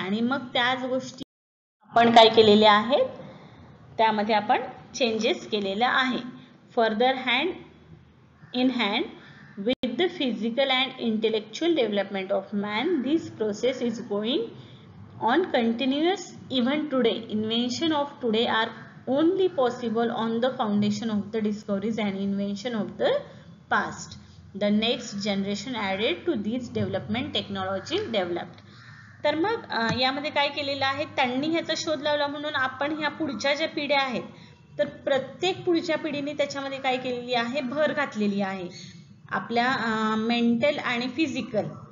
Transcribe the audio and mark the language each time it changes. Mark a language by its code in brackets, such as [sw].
[mr] आणि मग त्याच गोष्टी आपण काय केलेल्या आहेत त्यामध्ये आपण चेंजेस केलेला आहे. [en] Further hand in hand with the physical and intellectual development of man, this process is going on continuous even today. Invention of today are only possible on the foundation of the discoveries and invention of the past. The next generation added to these development technology developed. [mr] तर मग यामध्ये काय केलेलं आहे, त्यांनी ह्याचा शोध लावला म्हणून आपण ह्या पुढच्या ज्या पिढ्या आहेत तर प्रत्येक पुढच्या पिढीने त्याच्यामध्ये काय केलेली आहे, भर घातलेली आहे आपल्या मेंटल आणि फिजिकल.